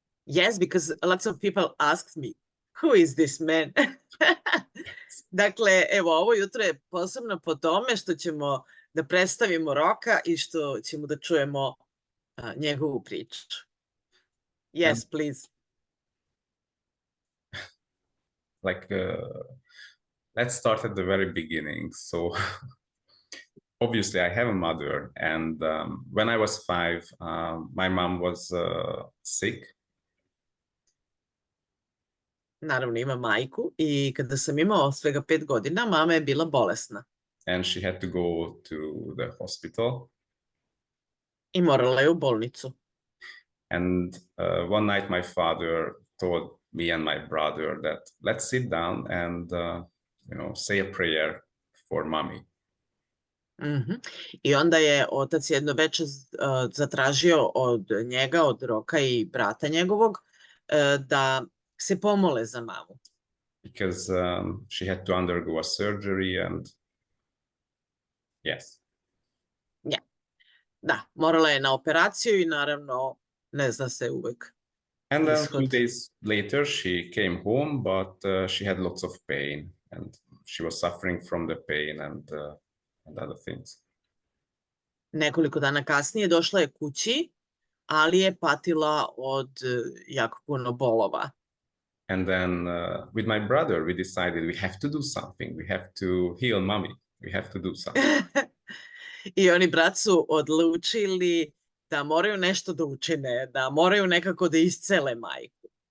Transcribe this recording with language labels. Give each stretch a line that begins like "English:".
English: Yes, because lots of people asked me, who is this man?
Serbian: Dakle, evo, ovo jutro je posebno po tome što ćemo da predstavimo Roka i što ćemo da čujemo njegovu priču.
English: Yes, please. Let's start at the very beginning. So obviously I have a mother, and when I was 5, my mom was sick.
Serbian: Naravno, ima majku i kada sam imao svega 5 godina, mama je bila bolesna.
English: And she had to go to the hospital.
Serbian: I morala je u bolnicu.
English: And one night my father told me and my brother that let's sit down and say a prayer for mommy.
Serbian: I onda je otac jedno veče zatražio od njega, od Roka i brata njegovog, da se pomole za mamu.
English: Because she had to undergo a surgery and yes. Ja.
Serbian: Da, morala je na operaciju i naravno ne zna se uvek.
English: And then 2 days later she came home, but she had lots of pain and she was suffering from the pain and other things.
Serbian: Nekoliko dana kasnije došla je kući, ali je patila od jako puno bolova.
English: And then with my brother, we decided we have to do something. We have to heal mommy. We have to do something.
Serbian: I oni brat su odlučili da moraju nešto da učine, da moraju nekako da iscele majku.